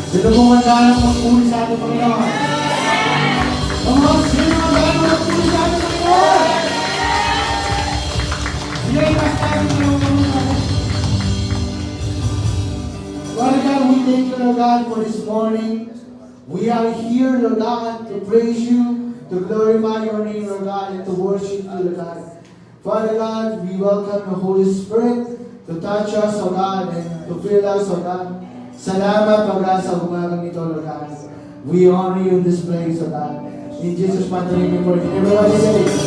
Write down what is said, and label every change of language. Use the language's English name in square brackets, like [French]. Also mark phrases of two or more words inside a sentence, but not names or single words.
[Filipino] kung handa ng magpuli sa ating Panginoon? [English] Come on, [Filipino] sino handa ng magpuli sa ating Panginoon? Sino ikas tayo ng Panginoon? [English] Father God, we thank you, Lord God, for this morning. We are here, Lord God, to praise you, to glorify your name, Lord God, and to worship you, Lord God. Father God, we welcome the Holy Spirit to touch us, O God, and to fill us, O God. [Filipino] Salamat, [English] O God, [Filipino] sa umagang ito, [English] Lord God. We honor you in this place, O God. In Jesus' mighty name we pray. Everybody say,